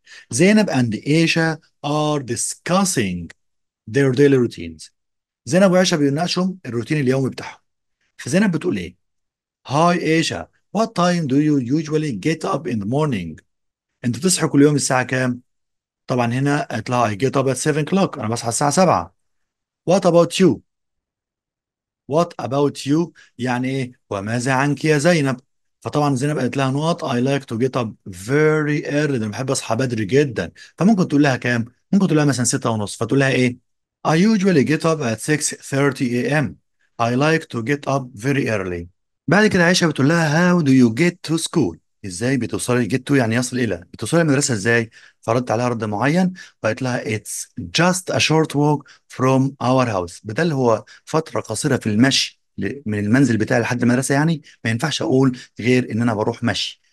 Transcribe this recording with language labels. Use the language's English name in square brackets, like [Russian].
[English] زينب and Aisha are discussing their daily routines. [Arabic] زينب وعائشة بيناقشوا الروتين اليومي بتاعهم. فزينب بتقول ايه؟ [English] Hi Aisha, what time do you usually get up in the morning? [Arabic] انت بتصحى كل يوم الساعة كام؟ طبعا هنا قالت لها [English] I get up at 7 o'clock، [Arabic] انا بصحى الساعة 7. [English] What about you? What about you [Arabic] يعني ايه؟ وماذا عنك يا زينب؟ فطبعا زينب قالت لها نقط [English] I like to get up very early، [Arabic] انا بحب اصحى بدري جدا. فممكن تقول لها كام؟ ممكن تقول لها مثلا 6 ونص، فتقول لها ايه؟ [English] I usually get up at 6:30 a.m. I like to get up very early. بعد كده عائشة بتقول لها how do you get to school؟ [Arabic] ازاي بتوصلي [English] get to يعني يصل الى، [Arabic] بتوصلي المدرسة ازاي؟ فردت عليها رد معين، وقالت لها [English] it's just a short walk from our house. [Arabic] بدل هو فترة قصيرة في المشي من المنزل بتاعي لحد المدرسة، يعني ما ينفعش اقول غير ان انا بروح مشي.